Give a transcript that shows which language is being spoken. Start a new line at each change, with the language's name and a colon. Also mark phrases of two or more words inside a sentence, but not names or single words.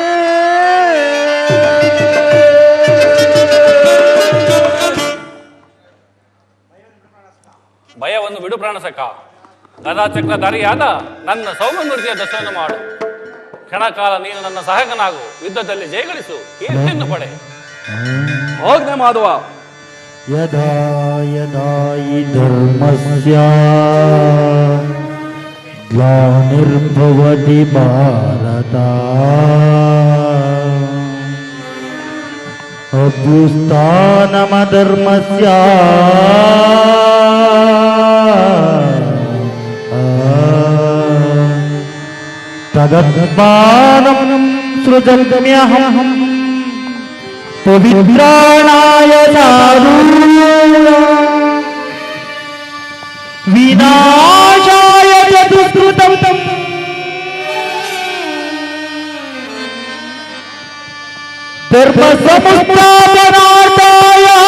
Kannada: ಭಯವನ್ನು ಬಿಡು ಪ್ರಾಣಸಕ. ಗದಾಚಕ್ರಧಾರಿಯಾದ ನನ್ನ ಸೌಮ್ಯಮೂರ್ತಿಯ ದರ್ಶನ ಮಾಡು. ಕ್ಷಣಕಾಲ ನೀನು ನನ್ನ ಸಹಾಯಕನಾಗು. ಯುದ್ಧದಲ್ಲಿ ಜಯಗಳಿಸು, ಕೀರ್ತಿಯನ್ನು ಪಡೆ. ಆಜ್ಞೆ ಮಾಧವ.
Sanskrit: ಯದಾ ಯದಾ ಹಿ ಧರ್ಮಸ್ಯ ಗ್ಲಾನಿರ್ಭವತಿ ಭಾರತ ಅಭ್ಯುತ್ಥಾನಮಧರ್ಮಸ್ಯ ತದತ್ಮಾನಂ ಸೃಜಮ್ಯಹಂ ಪವಿತ್ರಾಣಾಯ ಸಾಧೂನಾಂ ವಿನಾಶಾಯ ಚ ದುಷ್ಕೃತಂ ಧರ್ಮ ಸಂಸ್ಥಾಪನಾರ್ಥಾಯ